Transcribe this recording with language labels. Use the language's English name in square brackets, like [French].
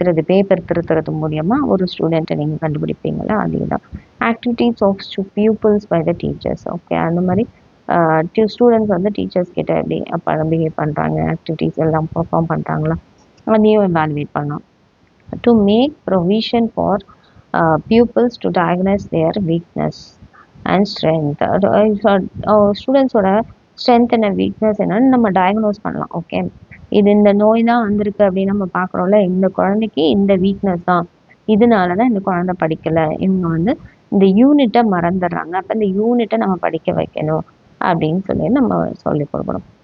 [Tamil] Paper திருத்துறது மூலியமாக ஒரு ஸ்டூடெண்ட்டை நீங்கள் கண்டுபிடிப்பீங்களா, அதே தான். [English] Activities of pupils by the teachers. [Tamil] Okay, அந்த மாதிரி ஸ்டூடெண்ட்ஸ் வந்து டீச்சர்ஸ் கிட்ட எப்படி பிஹேவ் பண்ணுறாங்க, ஆக்டிவிட்டீஸ் எல்லாம் பர்ஃபார்ம் பண்ணுறாங்களா, அதையும் எவாலுவேட் பண்ணலாம். [English] To make provision for pupils to diagnose their weakness and strength. [Tamil] ஸ்டூடெண்ட்ஸோட strength என்ன, வீக்னஸ் என்னன்னு நம்ம டயக்னோஸ் பண்ணலாம். ஓகே, இது இந்த நோய் தான் வந்திருக்கு அப்படின்னு நம்ம பார்க்குறோம்ல, இந்த குழந்தைக்கு இந்த வீக்னஸ் தான், இதனால தான் இந்த குழந்தை படிக்கலை, இவங்க வந்து இந்த யூனிட்டை மறந்துடுறாங்க, அப்போ இந்த யூனிட்டை நம்ம படிக்க வைக்கணும் அப்படின்னு சொல்லி நம்ம சொல்லி கொடுக்கணும்.